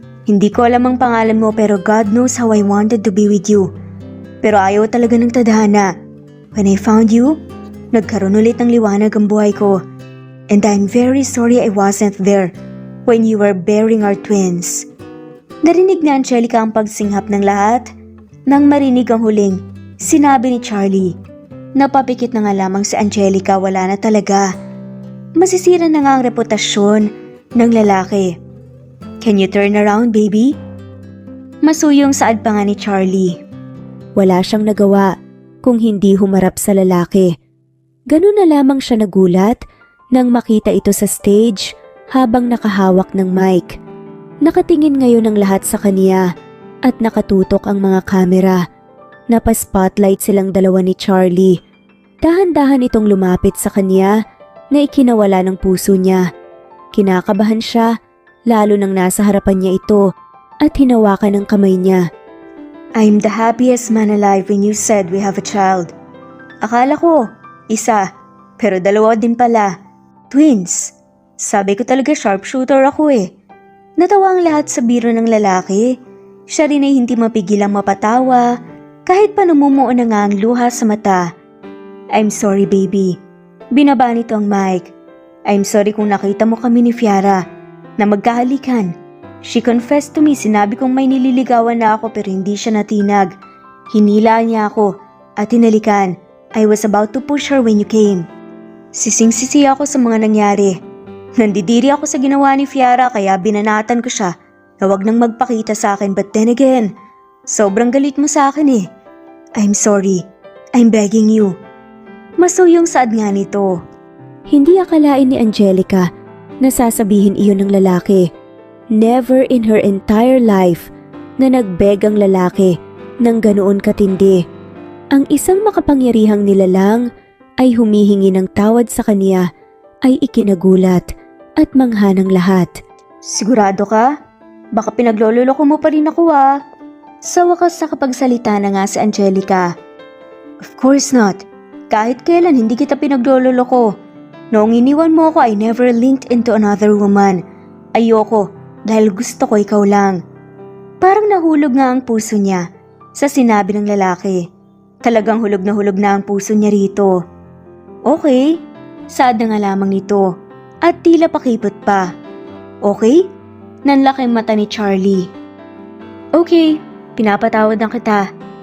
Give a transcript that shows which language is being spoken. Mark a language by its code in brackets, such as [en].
[tl] Hindi ko alam ang pangalan mo pero [en] God knows how I wanted to be with you. [tl] Pero ayaw talaga ng tadhana. [en] When I found you, [tl] nagkaroon ulit ng liwanag ang buhay ko. [en] And I'm very sorry I wasn't there when you were bearing our twins. [tl] Narinig ni Angelica ang pagsinghap ng lahat. Nang marinig ang huling, sinabi ni Charlie. Napapikit na nga lamang si Angelica, wala na talaga. Masisira na nga ang reputasyon ng lalaki. [en] Can you turn around, baby? [tl] Masuyong saad pa nga ni Charlie. Wala siyang nagawa kung hindi humarap sa lalaki. Ganun na lamang siya nagulat nang makita ito sa stage habang nakahawak ng mic. Nakatingin ngayon ang lahat sa kanya at nakatutok ang mga kamera. Napaspotlight silang dalawa ni Charlie. Dahan-dahan itong lumapit sa kanya na ikinawala ng puso niya. Kinakabahan siya lalo nang nasa harapan niya ito at hinawakan ng kamay niya. [en] I'm the happiest man alive when you said we have a child. [tl] Akala ko, isa, pero dalawa din pala. Twins. Sabi ko talaga sharpshooter ako eh. Natawa ang lahat sa biro ng lalaki. Siya rin ay hindi mapigilang mapatawa kahit pa namumuo na nga ang luha sa mata. [en] I'm sorry baby. [tl] Binaba nito ang mic. [en] I'm sorry [tl] kung nakita mo kami ni Fiara na magkahalikan. [en] She confessed to me, [tl] sinabi kong may nililigawan na ako pero hindi siya natinag. Hinila niya ako at hinalikan. [en] I was about to push her when you came. [tl] Sising-sisi ako sa mga nangyari. Nandidiri ako sa ginawa ni Fiara kaya binanatan ko siya na wag nang magpakita sa akin, [en] but then again, [tl] sobrang galit mo sa akin eh. [en] I'm sorry. I'm begging you. [tl] Masuyong saad nga nito. Hindi akalain ni Angelica na sasabihin iyon ng lalaki. [en] Never in her entire life [tl] na nagbeg ang lalaki ng ganoon katindi. Ang isang makapangyarihang nilalang ay humihingi ng tawad sa kanya ay ikinagulat at mangha ng lahat. Sigurado ka? Baka pinaglololoko mo pa rin ako ah. Sa wakas nakapagsalita na nga si Angelica. [en] Of course not. [tl] Kahit kailan hindi kita pinaglololoko. Noong iniwan mo ako, [en] I never linked into another woman. [tl] Ayoko dahil gusto ko ikaw lang. Parang nahulog nga ang puso niya sa sinabi ng lalaki. Talagang hulog na ang puso niya rito. Okay, saad na nga lamang nito at tila pakipot pa. Okay? Nanlaki ang mata ni Charlie. Okay, pinapatawad na kita.